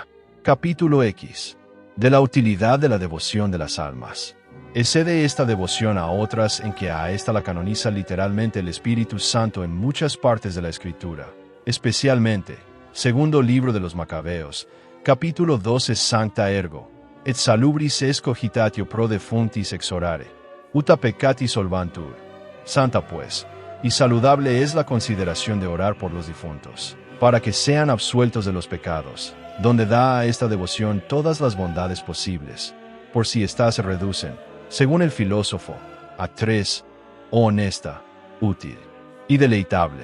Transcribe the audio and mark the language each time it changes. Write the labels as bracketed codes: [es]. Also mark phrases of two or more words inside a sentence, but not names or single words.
[es] Capítulo X. De la utilidad de la devoción de las almas. Excede esta devoción a otras en que a esta la canoniza literalmente el Espíritu Santo en muchas partes de la Escritura, especialmente, segundo libro de los Macabeos, capítulo 12 [la] Sancta ergo, et salubris est cogitatio pro defunctis exorare, uta peccati solvantur. [es] Santa pues, y saludable es la consideración de orar por los difuntos, para que sean absueltos de los pecados, donde da a esta devoción todas las bondades posibles, por si éstas se reducen, según el filósofo, a tres: honesta, útil y deleitable.